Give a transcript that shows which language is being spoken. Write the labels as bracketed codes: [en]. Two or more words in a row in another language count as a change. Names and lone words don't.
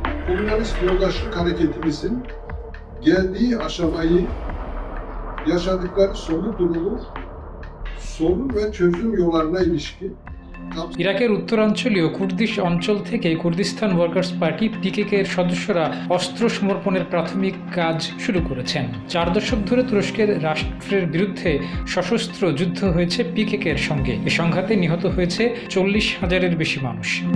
[tr] Komünist Yoldaşlık Hareketimizin geldiği aşamayı, yaşadıkları durumu, sorun ve çözüm yollarına ilişkin [bn] ইরাকের উত্তরাঞ্চলীয় কুর্দিশ অঞ্চল থেকে কুর্দিস্তান ওয়ার্কার্স পার্টি পিকেকে এর সদস্যরা অস্ত্র সমর্পণের প্রাথমিক কাজ শুরু করেছেন। 4 দশক ধরে তুরস্কের রাষ্ট্রের বিরুদ্ধে সশস্ত্র যুদ্ধ হয়েছে পিকেকে এর সঙ্গে। এ সংঘাতে নিহত হয়েছে 40,000-এর বেশি মানুষ।